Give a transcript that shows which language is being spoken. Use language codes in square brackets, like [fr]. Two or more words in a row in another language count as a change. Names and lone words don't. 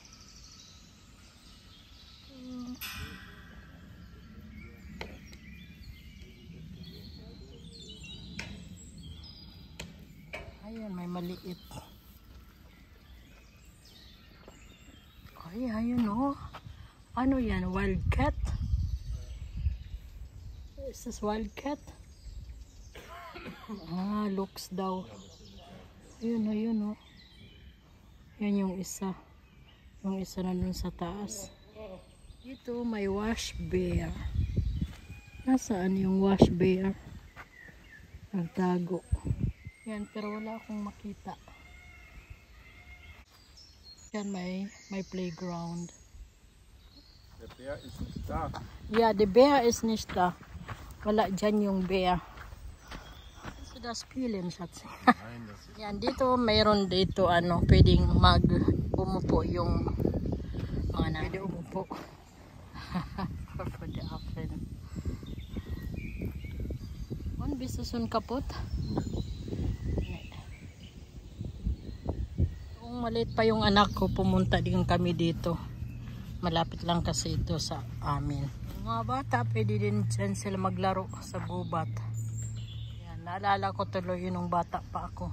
[tl] Ayan, may maliit. Ay, ayun, oh. Ano yan? [en] Wildcat? Is this wildcat? [tl] Looks daw. Ayun, oh. Yan yung isa. Yung isa na dun sa taas. Dito may [en] wash bear. [tl] Nasaan yung [en] wash bear? [tl] Nagtago. Yan, pero wala akong makita. Yan, may playground. [de] Der Bär ist nicht da. [en] Yeah, the bear is [de] nicht da. [tl] Wala dyan yung bear. [de] So, das spielen, Schatz. Nein, das ist... [tl] Yan, dito, mayroon dito, pwedeng umupo yung mga pwede umupo. [en] For the akin. [de] Und bist du schon kaputt? [tl] Kung maliit pa yung anak ko, pumunta din kami dito. Malapit lang kasi ito sa amin. Mga bata, pwede din dyan sila maglaro sa gubat. Yan, naalala ko tuloy yun nung bata pa ako.